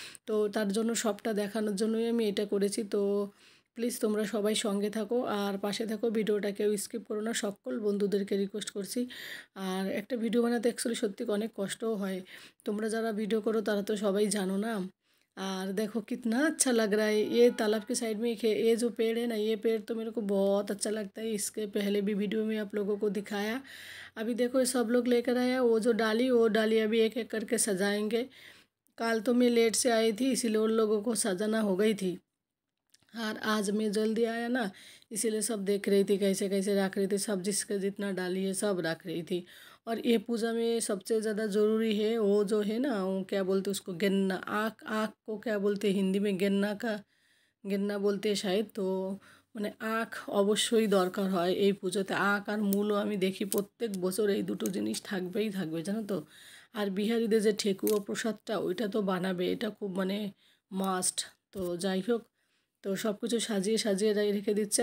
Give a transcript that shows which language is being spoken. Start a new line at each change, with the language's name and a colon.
Bangla: তো তার জন্য সবটা দেখানোর জন্যই আমি এটা করেছি। তো প্লিজ তোমরা সবাই সঙ্গে থাকো আর পাশে থাকো, ভিডিওটা কেউ স্কিপ করো না, সকল বন্ধুদেরকে রিকোয়েস্ট করছি। আর একটা ভিডিও বানাতে অ্যাকচুয়ালি সত্যি অনেক কষ্টও হয়, তোমরা যারা ভিডিও করো तारा तो सबाई जानो ना।
Hindi: और देखो कितना अच्छा लग रहा है, ये तालाब के साइड में ये जो पेड़ है ना, ये पेड़ तो मेरे को बहुत अच्छा लगता है। इसके पहले भी वीडियो में आप लोगों को दिखाया। अभी देखो ये सब लोग लेकर आया वो जो डाली, वो डाली अभी एक एक करके सजाएंगे। कल तो मैं लेट से आई थी इसीलिए उन लोगों को सजाना हो गई थी, और आज मैं जल्दी आया ना, इसीलिए सब देख रही थी कैसे कैसे रख रही थी, सब जिसके जितना डाली है सब रख रही थी। और ये पूजा में सबसे ज़्यादा ज़रूरी है वो जो है ना, वो क्या बोलते उसको, गेन्ना, आँख आँख को क्या बोलते हैं हिंदी में, गेन्ना बोलते हैं शायद।
Bangla: तो মানে আখ অবশ্যই দরকার হয় এই পুজোতে, আখ আর মূলও আমি দেখি প্রত্যেক বছর এই দুটো জিনিস থাকবেই থাকবে জানো তো। আর বিহারিদের যে ঠেকুয়া প্রসাদটা ওইটা তো বানাবে, এটা খুব মানে মাস্ট। তো যাই হোক, তো সব কিছু সাজিয়ে সাজিয়ে রেখে দিচ্ছে।